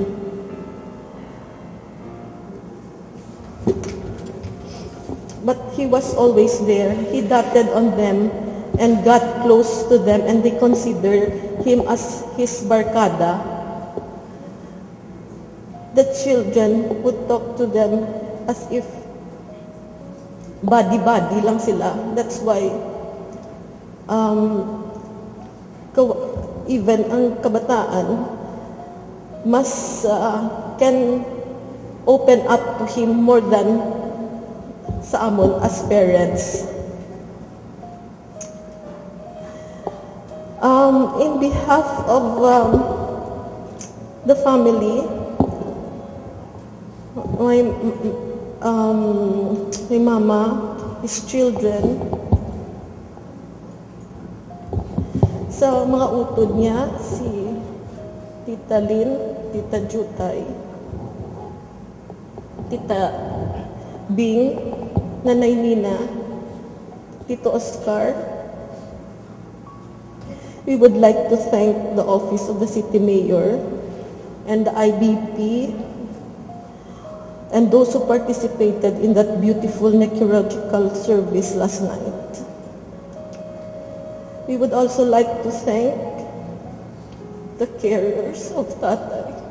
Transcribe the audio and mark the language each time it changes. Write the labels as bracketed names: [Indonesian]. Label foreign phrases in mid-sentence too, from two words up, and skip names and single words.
[English] But he was always there. He doted on them and got close to them, and they considered him as his barkada. The children would talk to them as if buddy-buddy [Hiligaynon] lang sila. [English] That's why even [Hiligaynon] ang kabataan mas [English] can open up to him more than [Hiligaynon] sa amon [English] as parents. In behalf of the family, my mama, his children, [Hiligaynon] sa mga utod niya, si Tita Lynn, Tita Jutay, Tita Bing, Nanay Nina, Tito Oscar. [English] We would like to thank the Office of the City Mayor and the IBP and those who participated in that beautiful necrological service last night. We would also like to thank the carers of Tatay.